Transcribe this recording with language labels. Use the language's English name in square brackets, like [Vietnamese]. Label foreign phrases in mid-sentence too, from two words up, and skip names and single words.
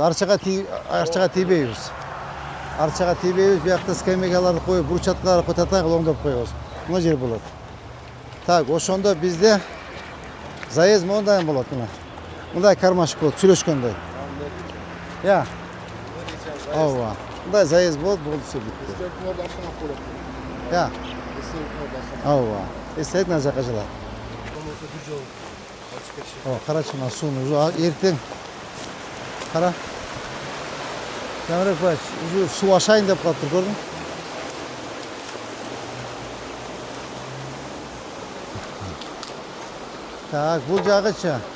[Kyrgyz] Арчага тийбейбиз. Арчага тийбейбиз. Биякта скамейкаларды коюп, бурчаткаларды кототайык, оңдоп коебуз. Мына жер болот. Так, ошондо бизде заезд мондай болот мына. Мындай кармашык болот сүйлөшкөндөй. Я. Ооба. Мындай заезд болот, болду все битти. Я. Ооба. Эстейт мына жака жылат. Карачы мына сууну уже эртең. Кара. Жамырек бач, уже суу ашайын деп калыптыр, көрдүң? Так, бул жагычы.